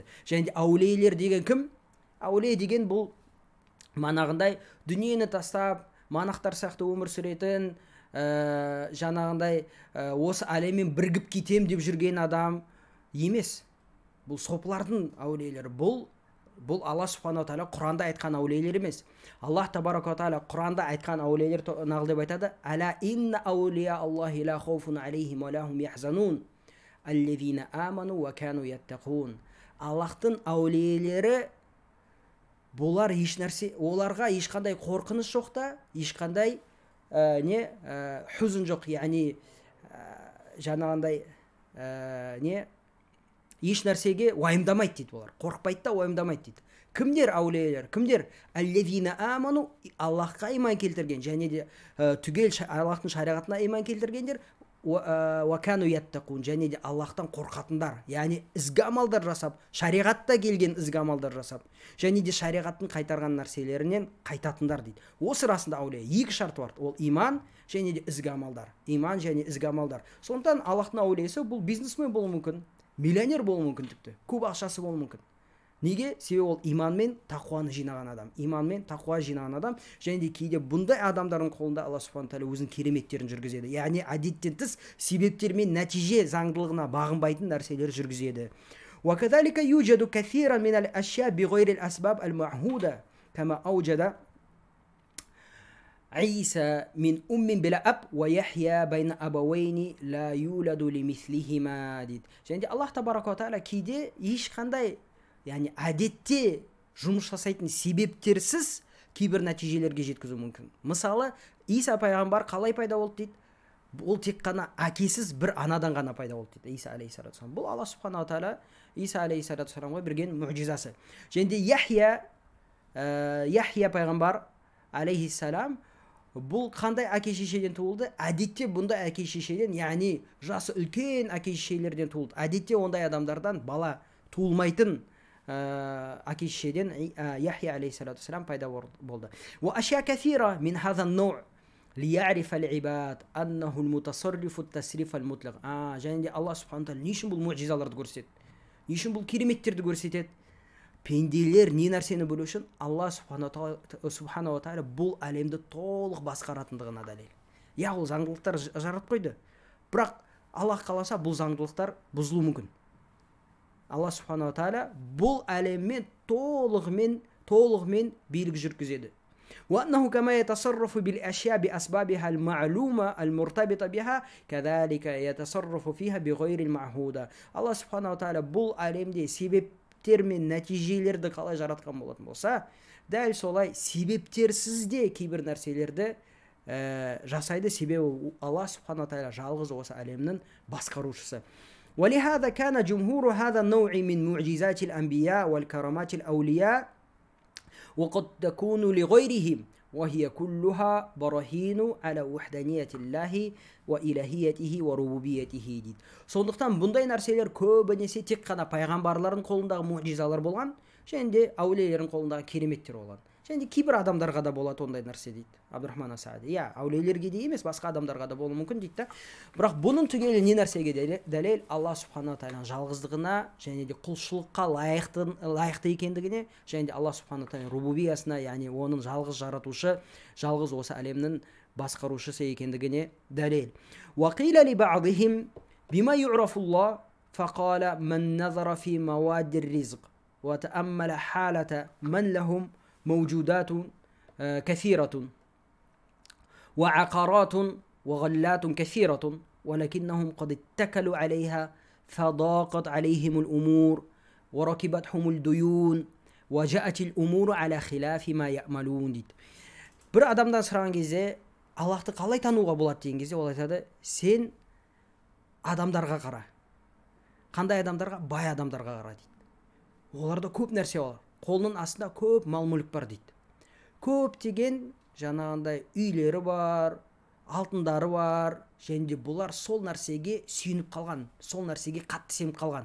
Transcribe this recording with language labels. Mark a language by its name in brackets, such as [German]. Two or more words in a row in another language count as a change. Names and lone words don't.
[Kazakh] Және де аулиелер деген кім? Аулие деген бұл манағындай дүниені тастап, монахтар сияқты өмір сүретін, жаңағындай осы әлеммен бірігіп кетем деп жүрген адам емес. Бұл сопылардың әулиелері. Бұл Алла [Arabic] سبحانه وتعالى [Kazakh] Құранда айтқан әулиелер емес. Аллах [Arabic] تبارك تعالى [Kazakh] Құранда айтқан әулиелер нағыл деп айтады: [Arabic] «ألا إن أولياء الله لا خوف عليهم ولا هم يحزنون الذين آمنوا وكانوا يتقون». [Kazakh] Аллахтың әулиелері, бұлар оларға ешқандай қорқыныш жоқ та, ешқандай хүзін жоқ, яғни жаңағындай еш нәрсеге уайымдамайды дейді. Олар қорықпайды да уайымдамайды дейді. Кімдер әулиелер? Кімдер? [Arabic] الذين آمنوا, [Kazakh] Аллахқа иман келтірген, және де түгел Аллахтың шариғатына иман келтіргендер, [Arabic] وكانوا يتقون, [Kazakh] және де Аллахтан қорқатындар, яғни ізгі амалдар жасап, шариғатта келген ізгі амалдар жасап, және де шариғаттың қайтарған нәрселерінен қайтатындар дейді. Осы расында әулие екі шарты бар. Ол иман және де ізгі амалдар. Иман және ізгі амалдар. Сондықтан Аллахтың әулиесі бұл бизнесмен болуы мүмкін, миллионер болуы мүмкін, тіпті көп ақшасы болуы мүмкін. Неге? Себебі ол иман мен тақуаны жинаған адам. Иман мен тақуа жинаған адам. Және де кейде бұндай адамдардың қолында Алла [Arabic] سبحانه وتعالى [Kazakh] өзінің кереметтерін жүргізеді. Яғни әдеттен тыс себептер мен нәтиже заңдылығына бағынбайтын нәрселер жүргізеді. [Arabic] وكذلك يوجد كثيرا من الأشياء بغير الأسباب المعهودة كما أوجد عيسى من بلا أب ويحيى بين أبوين لا يولد لمثلهما дейді. [Kazakh] Және де Аллах [Arabic] تبارك تعالى [Kazakh] кейде ешқандай, яғни әдетте жұмыс жасайтын себептерсіз кейбір нәтижелерге жеткізу мүмкін. Мысалы, Иса пайғамбар қалай пайда болды дейді? Ол тек қана әкесіз бір анадан ғана пайда болды дейді. Иса [Arabic] عليه الصلاة والسلام. [Kazakh] Бұл Алла [Arabic] سبحانه وتعالى [Kazakh] Иса [Arabic] عليه الصلاة والسلام [Kazakh] берген мұғжизасы. Және де Яхия пайғамбар алейхиссалам, бұл қандай әке шешеден туылды? Әдетте бұндай әке шешеден, яғни жасы үлкен әке шешелерден туылды. Әдетте ондай адамдардан бала туылмайтын әке шешеден Яхия [Arabic] عليه الصلاة والسلام [Kazakh] пайда болды. [Arabic] وأشياء كثيرة من هذا النوع ليعرف العباد أنه المتصرف التصريف المطلق. [Kazakh] Және де Алла [Arabic] سبحانه وتعالى [Kazakh] не үшін бұл мұғжизаларды көрсетеді? Не үшін бұл кереметтерді көрсетеді? Пенделер не нәрсені білу үшін? Алла [Arabic] سبحانه وتعالى [Kazakh] бұл әлемді толық басқаратындығына дәлел. Я, ол заңдылықтар жаратып қойды. Бірақ Аллах қаласа бұл заңдылықтар бұзылуы мүмкін. Алла [Arabic] سبحانه وتعالى [Kazakh] бұл әлеммен толығымен билік жүргізеді. [Arabic] وأنه كما يتصرف بالأشياء بأسبابها المعلومة المرتبطة بها كذلك يتصرف فيها بغير المعهودة. الله سبحانه وتعالى [Kazakh] бұл әлемде себептер мен нәтижелерді қалай жаратқан болатын болса, дәл солай себептерсіз де кейбір нәрселерді жасайды. Себебі Алла [Arabic] سبحانه وتعالى [Kazakh] жалғыз осы әлемнің басқарушысы. [Arabic] ولهذا كان جمهور هذا النوع من معجزات الأنبياء والكرامات الأولياء وقد تكون لغيرهم وهي كلها براهين على وحدانية الله وإلهيته وربوبيته дейді. [Kazakh] Сондықтан бұндай нәрселер көбінесе тек қана пайғамбарлардың қолындағы мұғжизалар болған, және де әулиелердің қолындағы кереметтер болған. Және де кейбір адамдарға да болады ондай нәрсе дейді Абдурахман ас-Саади. Я, әулиелерге де емес, басқа адамдарға да болуы мүмкін дейді. Бірақ бұның түгелі не нәрсеге дәлел? Алла [Arabic] سبحانه وتعالى [Kazakh] жалғыздығына, және де құлшылыққа лайықты екендігіне, және де Алла [Arabic] سبحانه وتعالى [Kazakh] рубубиясына, яғни оның жалғыз жаратушы, жалғыз осы әлемнің басқарушысы екендігіне дәлел. [Arabic] وقيل لبعضهم بما يعرف الله فقال من نظر في مواد الرزق وتأمل حالة من لهم موجودات كثيرة وعقارات وغلات كثيرة ولكنهم قد اتكلوا عليها فضاقت عليهم الأمور وركبتهم الديون وجاءت الأمور على خلاف ما يأملون дейді. [Kazakh] Бір адамдан сұраған кезде, Аллахты қалай тануға болады деген кезде, ол айтады: сен адамдарға қара. Қандай адамдарға? Бай адамдарға қара дейді. Оларда көп нәрсе бар. Қолының астында көп мал-мүлік бар дейді. Көп деген жаңағындай үйлері бар, алтындары бар, және де бұлар сол нәрсеге сүйініп қалған, сол нәрсеге қатты сеніп қалған.